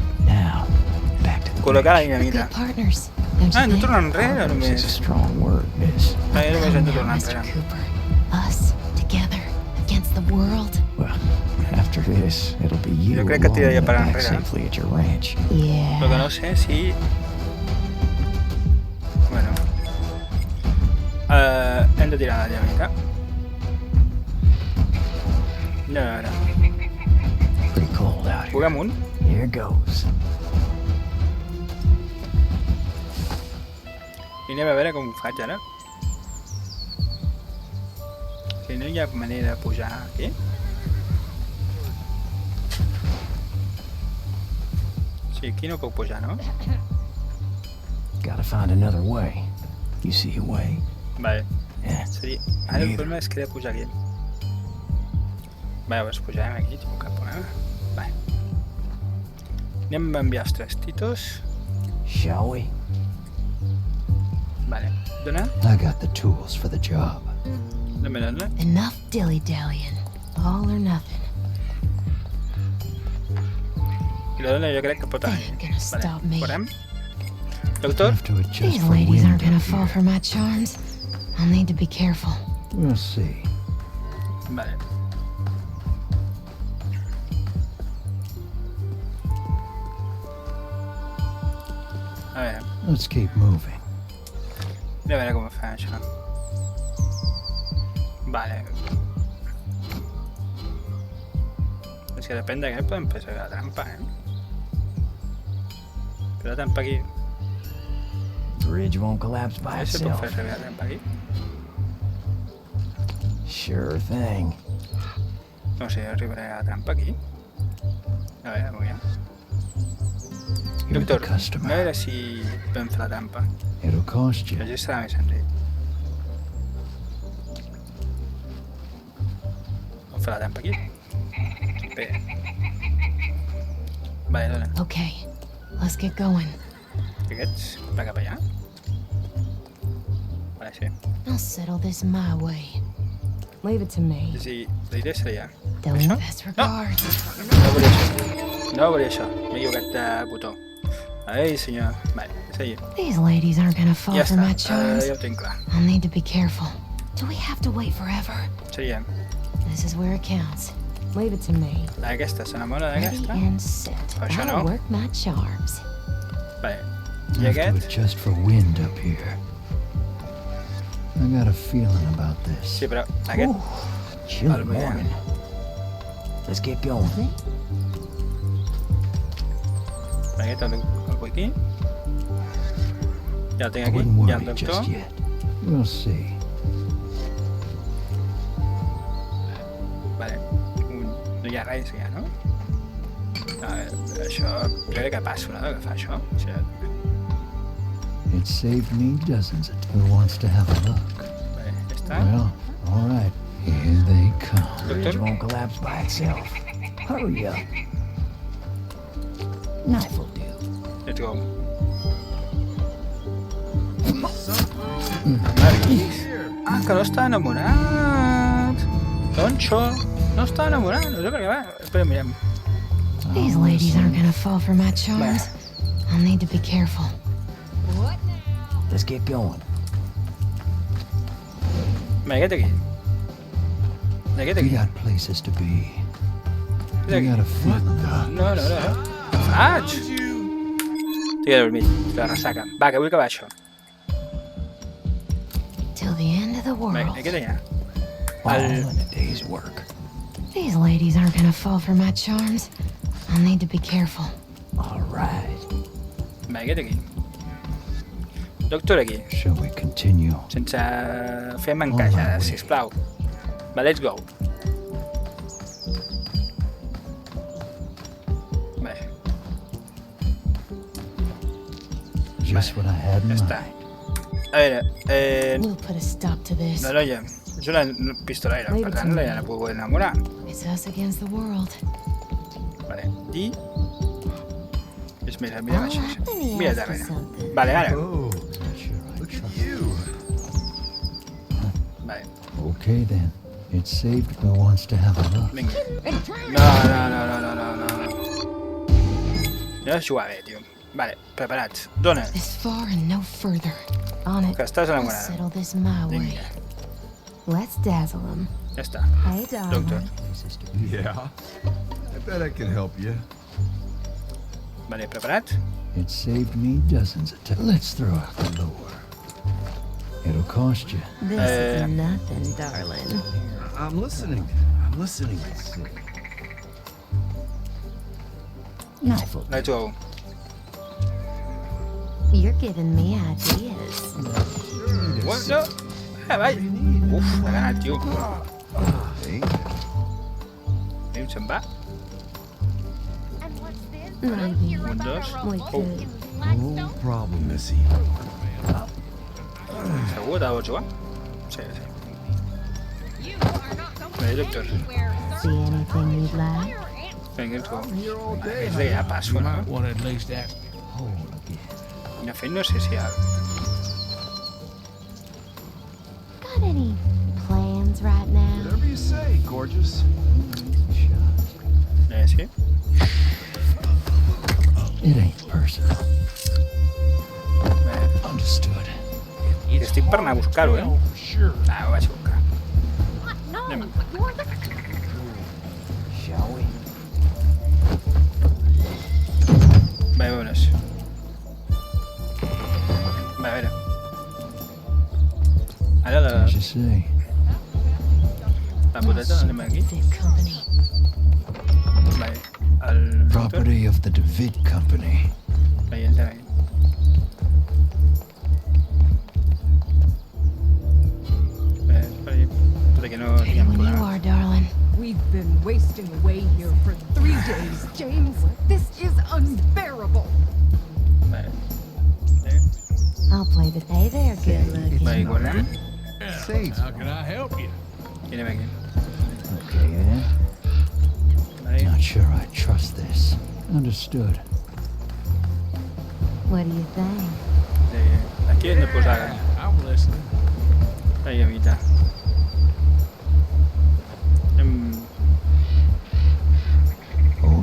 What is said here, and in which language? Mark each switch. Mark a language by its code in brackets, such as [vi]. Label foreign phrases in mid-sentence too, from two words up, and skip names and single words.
[en] Now, back to the [ca] col·locar la [en] We're [ca] dinamita. [en] good partners, don't Ah, you [ca] hem de [en] think? [ca] tornar enrere o [en] This is a [ca] només? [en] strong word, miss. [ca] Vale, només hem de [en] Now, [ca] tornar [en] Mr. [ca] enrere. [en] Cooper. Us together against the world. Well, after this, it'll be you [es] Yo creo que tiraría [en] alone [es] para [en] and back [ca] enrere. [en] safely at your ranch. Yeah. [es] Lo que no sé si... Bueno. [ca] Hem de tirar la dinamita. No, ara. [en] Pretty cold out here. [ca] Puc amunt? [en] Here goes. [ca] I anem a veure com ho faig ara. Si no hi ha manera de pujar aquí. Sí, aquí no puc pujar, no? [en] Gotta find another way. You see a way? [ca] Vale. [en] Yeah. [ca] Sí. Ara el problema és que he de pujar aquí. Vale, pues pujarem aquí, tinc cap problema. Vale. Anem a enviar els 3 titos. [en] Shall we? [ca] Vale, dona. [en] I got the tools for the job. [ca] Dona. [en] Enough dilly-dallying. All or nothing. [ca] I la dona jo crec que pot [en] They [ca] anar. [en] ain't gonna stop me. [ca] Veurem. [en] I Doctor? have to adjust These for ladies wind aren't gonna up fall here. for my charms. I'll need to be careful. We'll see. [ca] Vale. A veure, [en] Let's keep moving. [ca] a veure com ho fa això. Vale. És que depèn de què podem fer servir la trampa, Però la trampa aquí... [en] Bridge won't collapse by [ca] A veure si puc [en] itself. [ca] fer servir la trampa aquí. [en] Sure thing. [ca] No sé, arribaré a la trampa aquí. A veure, molt bé. [en] You're the [ca] Doctor, a [en] customer. [ca] veure si podem fer la trampa. [en] It'll cost you. [ca] Així serà més senzill. Vam fer la trampa aquí. Bé. Vale, dona. [en] Okay, let's get going. [ca] Aquests, va cap allà. Vale, sí. [en] I'll settle this my way. Leave it to me. [ca] És a dir, la idea seria... [en] Dylan, [ca] Això? [en] best regards. [ca] No volia això. No volia això. M'he equivocat de botó. Ai, senyor. Vale, és allà. [en] These ladies aren't gonna fall [ca] Ja [en] for [ca] està. [en] my charms. [ca] Ja ho tinc clar. [en] I'll need to be careful. Do we have to wait forever? [ca] Seria... [en] This is where it counts. Leave it to me. [ca] Aquesta s'enamora [en] Ready [ca] d'aquesta. [en] and set. [ca] Això [en] I'll [ca] no. [en] work my charms. [ca] Vale. [en] I I have to [ca] aquest? [en] adjust for wind up here. I got a feeling about this. [ca] Sí, però aquest... [en] Chilly [ca] Vale, [es] muy bien. [en] morning. Let's get going. [ca] Aquest el vull aquí. Ja el tinc [en] I [ca] aquí. [en] wouldn't [ca] Ja el [en] worry [ca] doctor. [en] just yet. We'll see. [ca] Vale. No hi ha res ja, no? A veure, això... Jo crec que passo, no? Que fa això. O sigui, [en] It saved me dozens of... Who wants to have a look? [ca] vale, ja està. [en] Well, all right. Here they come. Bridge Doctor? won't collapse by itself. Hurry up. Knife will do. Let's go. [ca] Ah, que no està enamorat. Tonxo. No està enamorat. No sé per què va. Espera, mirem. [en] These ladies aren't gonna fall for my charms. I'll need to be careful. Let's get going. [ca] Vale, aquest aquí. Aquest [en] We [ca] aquí. [en] got places to be. [ca] Aquest [en] I [ca] aquí. [en] got a feeling. [ca] No. Què faig? Estic adormit. La ressaca. Va, que vull acabar això. [en] Till the end of the [ca] Vale, [en] world. [ca] aquest allà. [en] All in a day's work. These ladies aren't gonna fall for my charms. I'll need to be careful. All right. [ca] Vale, aquest aquí. Doctor aquí. [en] Shall we continue? [ca] Sense fer mancajades, sisplau. Va, [en] let's go. Vale, Just what I had in [ca] ja està. [en] mind. [ca] A veure, [en] We'll put a stop to this. [ca] la noia és una pistolera, per tant la ja puc enamorar. [en] It's us against the world. [ca] Vale, i... És més, mira Oh, així. [en] let me [ca] Mira [en] ask you [ca] darrere. [en] something. [ca] Vale, ara. Oh, [en] Not sure I look at trust. you. [ca] Vale, [en] Okay then. It saved who wants to have a look. [ca] vinga. No. Ja has jugat bé, tio. Vale, preparats. Dona, [en] This far and no further. On it. [ca] que estàs [en] I'll [ca] enamorada. [en] settle this my way. [ca] Vinga, [en] Let's dazzle them. [ca] ja està. [en] Hey, darling. Doctor. Places to be. Yeah. I bet I can help you. [ca] Vale, preparat? [en] It saved me dozens of times. Let's throw out the lure. It'll cost you. This is nothing, darling. I'm listening. Knife will do. Let's go. You're giving me ideas. What? [ca] No. Vai. Uf, ha ganat, tio. [en] Hey, [ca] Anem, se'n va. [en] Maybe [ca] Un, dos. [en] we could. no problem, Missy. [ca] Segur que te la vols jugar? Sí. Vale, doctor. [en] See anything you'd like? [ca] Vinga, tu. [en] I'm here all day. [ca] És de ja passo, [en] You [ca] no? [en] might want to at least ask. Whole again. [ca] De fet, no sé si hi ha... [en] Got any plans right now? Whatever you say, gorgeous. Shot. [ca] Sí? [en] It ain't personal. [ca] Vale. [en] Understood. [ca] Estic per anar a buscar-ho, eh? [en] For sure. [ca] Ah, ho vaig a buscar. [en] No, [ca] Anem. [en] you're the... Shall we? [es] Vale, vámonos. [ca] Vale, a veure. Ara [en] As you say. [ca] la poteta anem aquí. [en] Big company. [ca] Vale. El doctor. [en] Property of the DeVitt Company. [ca] Vale, entrem aquí. Vale, per aquí. Tot i que no [en] Ready [ca] tinguem [en] when you [ca] problemes. [en] are, darling. We've been wasting away here for 3 days, James. This is unbearable. [ca] Vale. Vale. [en] I'll play the... Hey there, good looking. [ca] Vale, guardem. [en] How can I help you? [ca] I anem aquí. [en] Okay, then. [ca] Vale. [en] Not sure I trust this. Understood. What do you think? [ca] Aquí hem de posar [en] I'm listening. [ca] la llamita. Oh,